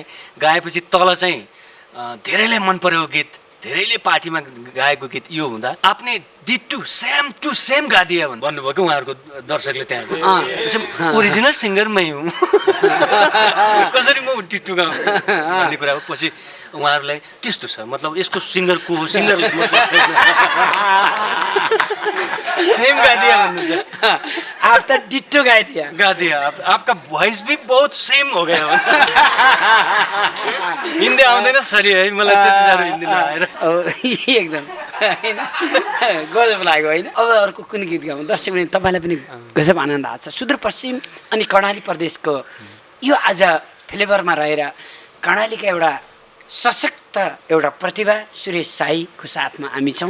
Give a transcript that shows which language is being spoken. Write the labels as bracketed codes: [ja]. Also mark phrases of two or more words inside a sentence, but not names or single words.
[ne] गाएपछि तल चाहिँ धेरैलाई मन परेको गीत, धेरैले पार्टीमा गाएको गीत यो हुँदा आफ्नै डिटु सेम [hi] गा दिया [ne] भन्नुभयो कि उहाँहरूको दर्शकले त्यहाँ। ओरिजिनल सिङ्गर मै हुँ, कसरी म डिटु गाउँ भन्ने कुरा हो। पछि उहाँहरूलाई त्यस्तो छ, मतलब यसको सिङ्गर को हो, सिङ्गरले सेम [hi] गा दिया [ne] भन्नुहुन्छ। [hi] आप त डिटो गाइदिया गा दिया, आपका वॉइस भी बहुत सेम हो गया भन्छ। [ne] हिन्दी आउँदैन सरी है, मलाई त्यति साह्रो हिन्दी नआएर। एकदम होइन, गजब लाग्यो होइन। अब अर्को कुन गीत गाउँ दर्शक पनि तपाईँलाई पनि गजब आनन्द आएको छ। सुदूरपश्चिम अनि कर्णाली प्रदेशको यो आज फ्लेभरमा रहेर कर्णालीका एउटा सशक्त एउटा प्रतिभा सुरेश साईको साथमा हामी छौँ।